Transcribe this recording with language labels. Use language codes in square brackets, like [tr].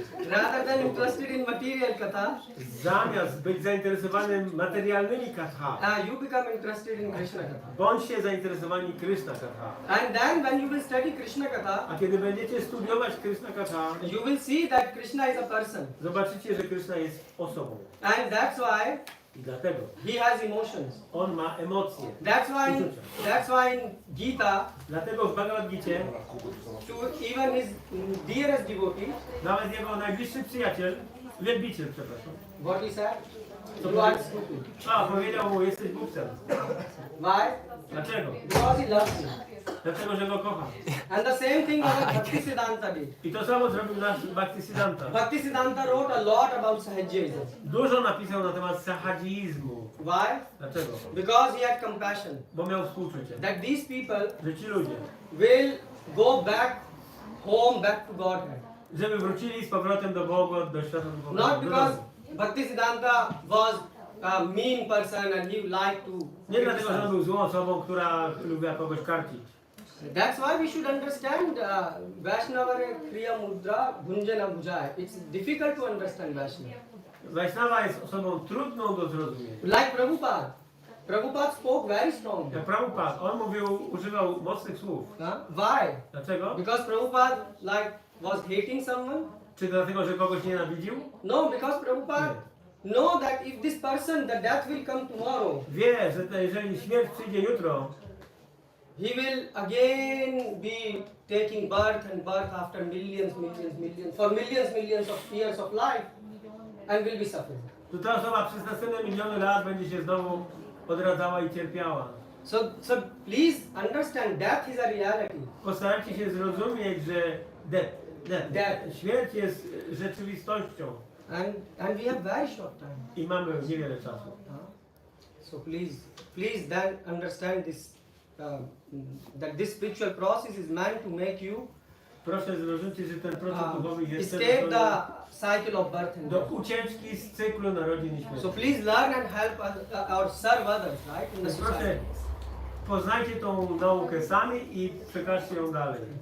[en] rather than interested in material katha, [pl] Zamiast być zainteresowanym materialnymi katha, [en] you become interested in Krishna katha. [pl] bądźcie zainteresowani Krishna katha. [en] And then when you will study Krishna katha, [pl] A kiedy będziecie studiować Krishna katha, [en] you will see that Krishna is a person. [pl] zobaczycie, że Krishna jest osobą. [en] And that's why [pl] I dlatego [en] he has emotions. [pl] on ma emocje. [en] That's why in Gita, [pl] Dlatego w Bhagavad-Gicie [en] to even his dearest devotee, [pl] nawet jego najbliższy przyjaciel, wielbiciel, przepraszam, [en] what he said, [pl] Co [en] you are [pl] powiedział? [en] stupid. [pl] Powiedział mu, jesteś głupcem. [en] Why? [pl] Dlaczego? [en] Because he loves you. [pl] Dlatego, że go kocha. [en] And the same thing our Bhaktisiddhanta did. [pl] I to samo zrobił nasz Bhaktisiddhanta. [en] Bhaktisiddhanta wrote a lot about Sahajism. [pl] Dużo napisał na temat sahajizmu. [en] Why? [pl] Dlaczego? [en] Because he had compassion. [pl] Bo miał współczucie. [en] That these people [pl] Że ci ludzie, [en] will go back home, back to Godhead. [pl] żeby wrócili z powrotem do Boga, do świata duchowego. [en] Not because Bhaktisiddhanta was a mean person and he liked to [pl] Nie dlatego, że on był złą osobą, która lubiła kogoś karcić. [en] That's why we should understand Vaishnava Kriya Mudra Gunjana Bujaya. It's difficult to understand Vaishnava. [pl] Vaishnava jest osobą trudną do zrozumienia. [en] Like Prabhupada. Prabhupada spoke very strongly. [pl] Jak Prabhupada, on używał mocnych słów. [en] Why? [pl] Dlaczego? [en] Because Prabhupada was hating someone? [pl] Czy dlatego, że kogoś nienawidził? [en] No, because Prabhupada know that if this person, the death will come tomorrow. [pl] Wie, że jeżeli śmierć przyjdzie jutro, [en] he will again be taking birth and birth after millions for millions of years of life and will be suffering. [pl] to ta osoba przez następne miliony lat będzie się znowu odradzała i cierpiała. [en] So please understand, death is a reality. [pl] Postarajcie się zrozumieć, że śmierć jest rzeczywistością. [en] And we have very short time. [pl] I mamy niewiele czasu. [en] So please then understand this, that this spiritual process is meant to make you [pl] Proszę zrozumieć, że ten proces duchowy jest [en] escape the cycle of birth and [pl] do [en] death. [pl] ucieczki z cyklu narodzin i śmierci. [en] So please learn and help or serve others, right? In the [pl] Proszę, [en] society. [pl] poznajcie tą naukę sami i przekażcie ją dalej.